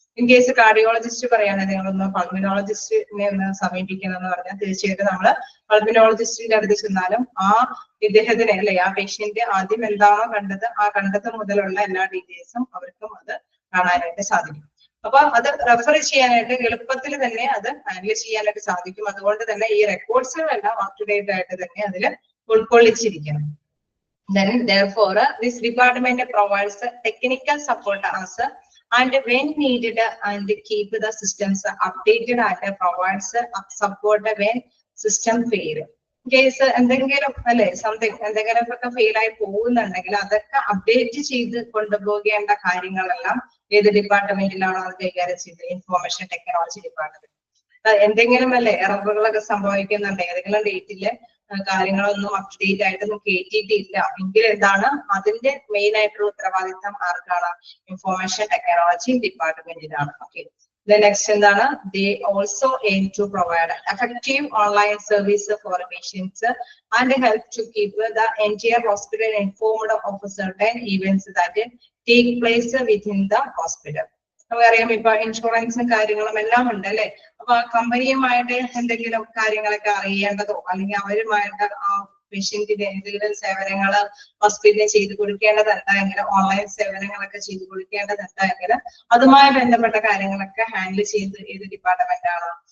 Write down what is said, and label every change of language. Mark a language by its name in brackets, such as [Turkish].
[Malayalam] In case cardiologist പറയുകയാണെങ്കിൽ നിങ്ങളൊന്ന് പൾമിനോളജിസ്റ്റിനെ ഒന്ന് സമീപിക്കണം എന്ന് പറഞ്ഞാൽ തീർച്ചയായിട്ടും നമ്മൾ പൾമിനോളജിസ്റ്റിന്റെ അടുത്ത് ചെന്നാലും ആ ഇദ്ദേഹത്തിന് അല്ലെ ആ പേഷ്യന്റ് ആദ്യം എന്താണോ കണ്ടത് ആ കണ്ടത് മുതലുള്ള എല്ലാ ഡീറ്റെയിൽസും അവർക്കും അത് കാണാനായിട്ട് സാധിക്കും. അപ്പൊ അത് റെഫർ ചെയ്യാനായിട്ട് എളുപ്പത്തിൽ തന്നെ അത് ഹാൻഡിൽ ചെയ്യാനായിട്ട് സാധിക്കും. അതുകൊണ്ട് തന്നെ ഈ റെക്കോർഡ്സുകളെല്ലാം അപ് ടു ഡേറ്റ് ആയിട്ട് തന്നെ അതിൽ ഉൾക്കൊള്ളിച്ചിരിക്കണം. [English] Then therefore this department provides technical support as and when needed and keep the systems updated and provides support when system fail. [Malayalam] Case എന്തെങ്കിലും അല്ലെ സംതിങ് എന്തെങ്കിലും ഒക്കെ ഫെയിൽ ആയി പോകുന്നുണ്ടെങ്കിൽ അതൊക്കെ അപ്ഡേറ്റ് ചെയ്ത് കൊണ്ടുപോകേണ്ട കാര്യങ്ങളെല്ലാം ഏത് ഡിപ്പാർട്ട്മെന്റിലാണോ അത് കൈകാര്യം ചെയ്തത്? Information technology department. എന്തെങ്കിലും അല്ലെ എററുകളൊക്കെ സംഭവിക്കുന്നുണ്ട്, ഏതെങ്കിലും ഡേറ്റില് കാര്യങ്ങളൊന്നും അപ്ഡേറ്റ് ആയിട്ടൊന്നും കേട്ടിട്ടില്ല എങ്കിൽ എന്താണ് അതിന്റെ മെയിൻ ആയിട്ടുള്ള ഉത്തരവാദിത്തം ആർക്കാണ്? Information technology ഡിപ്പാർട്ട്മെന്റിനാണ്. Okay. [English] The next [Malayalam] എന്താണ്? [English] They also aim to provide effective online service for patients and help to keep the entire hospital informed of certain events that take place within the hospital. [Malayalam] നമുക്കറിയാം ഇപ്പൊ ഇൻഷുറൻസും കാര്യങ്ങളും എല്ലാം ഉണ്ട് അല്ലെ. അപ്പൊ കമ്പനിയുമായിട്ട് എന്തെങ്കിലും കാര്യങ്ങളൊക്കെ അറിയേണ്ടതോ അല്ലെങ്കിൽ അവരുമായിട്ട് ആ പേഷ്യന്റിന്റെ എന്തെങ്കിലും സേവനങ്ങൾ ഹോസ്പിറ്റലിൽ ചെയ്തു കൊടുക്കേണ്ടതുണ്ടെങ്കിൽ ഓൺലൈൻ സേവനങ്ങളൊക്കെ ചെയ്തു കൊടുക്കേണ്ടതുണ്ടെങ്കിൽ അതുമായി ബന്ധപ്പെട്ട കാര്യങ്ങളൊക്കെ ഹാൻഡിൽ ചെയ്ത് ഏത് ഡിപ്പാർട്ട്മെന്റ് ആണ്?